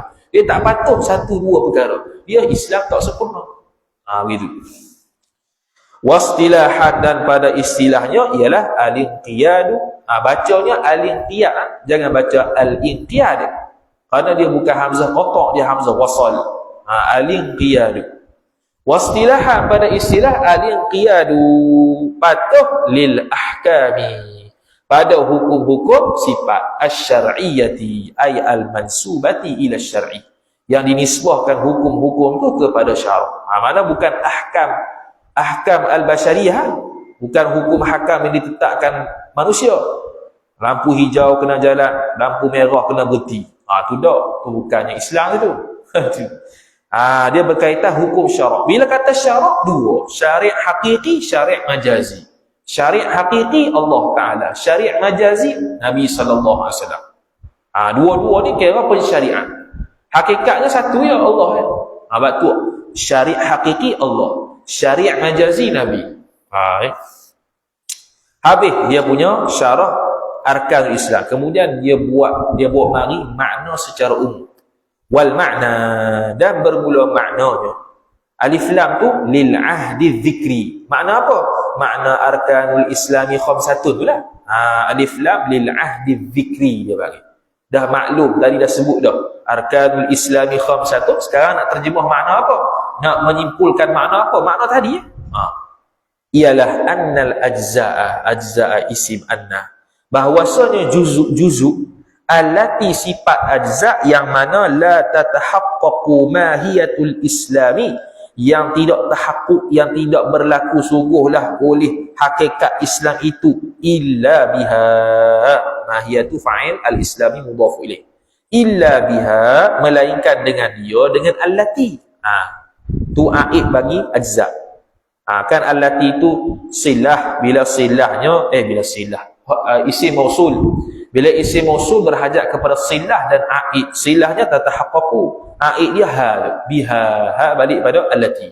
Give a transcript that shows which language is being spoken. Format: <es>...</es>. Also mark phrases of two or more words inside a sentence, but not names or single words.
<ms>Dia tak patuh satu dua perkara. Dia Islam tak sempurna. Begitu. Wastilahan, dan pada istilahnya ialah al-inqiyadu. Bacanya al-inqiyad, jangan baca al-inqiyad. Kerana dia bukan</ms> <ar>hamzah qata',</ar> <ms>dia</ms> <ar>hamzah wasal. Al-inqiyadu. Wastilahan,</ar> <ms>pada istilah al-inqiyadu patuh</ms> <ar>lil ahkami,</ar> <ms>pada hukum-hukum sifat</ms> <ar>asy-syar'iyyati ay al-mansubati ila syar'i,</ar> <ms>yang dinisbahkan hukum-hukum tu kepada syarak. Mana bukan</ms> <ar>ahkam al-basyariyah,</ar> <ms>bukan hukum hakam yang ditetapkan manusia. Lampu hijau kena jalan, lampu merah kena berhenti. Tu dak, tu bukannya Islam itu. Dia berkaitan hukum syarak. Bila kata syarak, dua, syariat hakiki, syariat majazi. Syariat hakiki Allah Ta'ala, syariat majazi Nabi</ms> <ar>sallallahu alaihi wasallam.</ar> <ms>Dua-dua ni kira pensyariat. Hakikatnya satu ya Allah. Sebab tu syariat hakiki Allah, syariat majazi Nabi. Habis dia punya syarah arkan Islam. Kemudian dia buat mari makna secara umum.</ms> <ar>Wal makna,</ar> <ms>dan bermula maknanya. Alif lam tu</ms> <ar>lil ahdi dzikri.</ar> <ms>Makna apa? Makna</ms> <ar>arkanul islami khamsatun</ar> <ms>tu lah.</ms> <ar>Alif lam lil ahdi dzikri</ar> <ms>dia bagi. Dah maklum tadi, dah sebut dah.</ms> <ar>Arkanul islami khamsatun.</ar> <ms>Sekarang nak terjemah makna apa? Nak menyimpulkan makna apa? Makna tadi ialah</ms> <ar>annal ajza'a isim anna.</ar> <ms>Bahwasanya juzuk allati sifat ajza' yang mana</ms> <ar>la tatahaqqaqu mahiyatul islami,</ar> <ms>yang tidak tahakkuk, yang tidak berlaku sungguhlah oleh hakikat Islam itu,</ms> <ar>illa biha. Mahiyatu fa'il al-islami mudhaf ilaih. Illa biha,</ar> <ms>melainkan dengan dia, dengan allati. Tu aid bagi ajza. Kan allati itu silah, bila silahnya</ms> <ar>isim mausul.</ar> <ms>Bila</ms> <ar>isim mausul</ar> <ms>berhajat kepada silah dan aid, silahnya tatahaqqaqu, aid dia biha, balik pada allati.</ms>